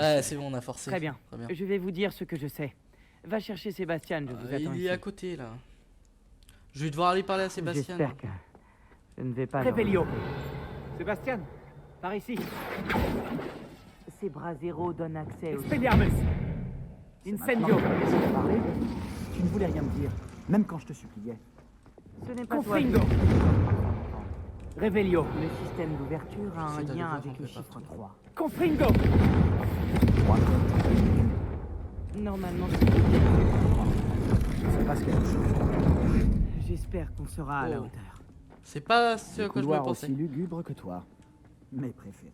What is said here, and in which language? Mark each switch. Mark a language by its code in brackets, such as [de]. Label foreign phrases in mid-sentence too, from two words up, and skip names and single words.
[fr] Ouais, c'est bon, on a forcé. Très bien. Je vais vous dire ce que je sais. Va chercher Sébastien, je vous attends Il ici. est à côté, là. Je vais devoir aller parler à Sébastien. J'espère que je ne vais pas... le Réveillon. regretter. Sébastien, par ici. Ces bras zéro donnent accès au... Expelliarmus. Incendio. Tu ne voulais rien me dire, même quand je te suppliais. Ce n'est pas toi. Confringo. Revelio. Le système d'ouverture a un C'est d'aller lien voir, avec on le fait pas. chiffre 3. Confringo. Normalement, C'est pas ce quelque chose. j'espère qu'on sera à la Oh. hauteur. C'est pas ce Des à quoi je me couloirs pensais. aussi lugubres que toi. Mes préférés.